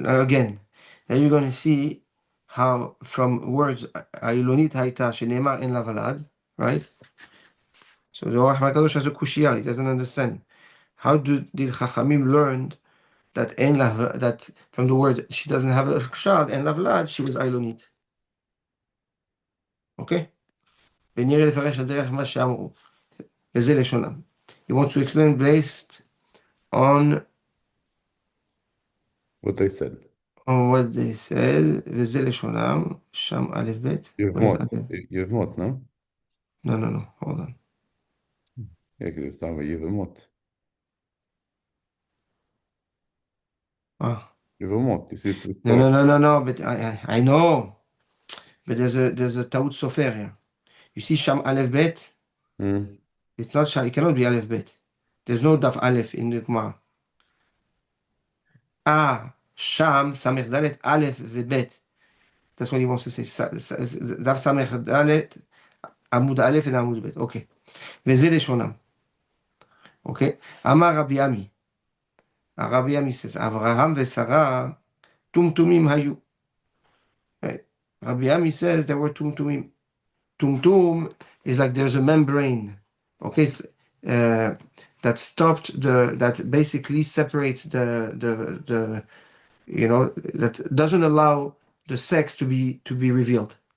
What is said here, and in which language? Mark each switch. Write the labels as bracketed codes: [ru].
[en] Now again, now you're going to see how from words, [he] העילונית הייתה שנאמר אין לה ולד, [en] right? So the Orach HaKadosh has a kushiyah, he doesn't understand. How did Chachamim learn that that from the word she doesn't have a child, [he] אין לה ולד, [en] she was עילונית. Okay? [he] ונראה לפרש על דרך מה שאמרו. וזה לשונם. [en] He wants to explain based on what they said. [he] וזה לשונם, שם א' ב'. [en] יבמות, no? No, hold on. Yeah, because it's talking about Yevamot. Yevamot, you see it's No, but I know. But there's a Taut Sofer here. You see Sham Aleph Bet? It's not Sham, it cannot be Aleph Bet. There's no Daf Aleph in the Gemara. Sham Samech Dalet Aleph Vebet. That's what he wants to say. Daf Samech Dalet Amud Aleph and Amud Bet. Okay. [he] וזה לשונם. [en] Okay. [he] אמר רבי עמי. הרבי עמי says, אברהם ושרה טומטומים היו. [en] Right. Rabbi Ami says there were tumtumim. Tumtum is like there's a membrane, okay, that stopped that basically separates the that doesn't allow the sex to be revealed.